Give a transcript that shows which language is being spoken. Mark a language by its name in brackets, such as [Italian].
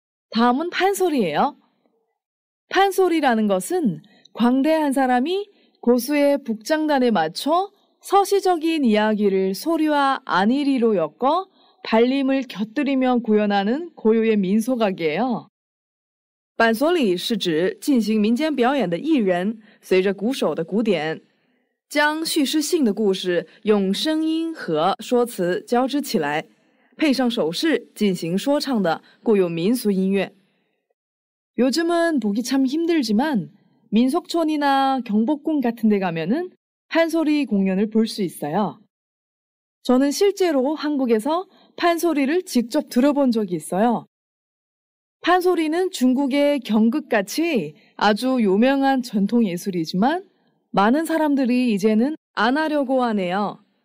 [Korean] 다음은 판소리예요. 판소리라는 것은 광대한 사람이 고수의 북장단에 맞춰 서시적인 이야기를 소리와 안일이로 엮어 발림을 곁들이며 구현하는 고유의 민속악이에요. [Chinese] 板所里是指进行民间表演的艺人，随着鼓手的鼓点，将叙事性的故事用声音和说辞交织起来，配上手势进行说唱的固有民俗音乐。 [Korean] 요즘은 보기 참 힘들지만 민속촌이나 경복궁 같은 데 가면은 판소리 공연을 볼 수 있어요. 저는 실제로 한국에서 판소리를 직접 들어본 적이 있어요. 판소리는 중국의 경극같이 아주 유명한 전통 예술이지만 많은 사람들이 이제는 안 하려고 하네요.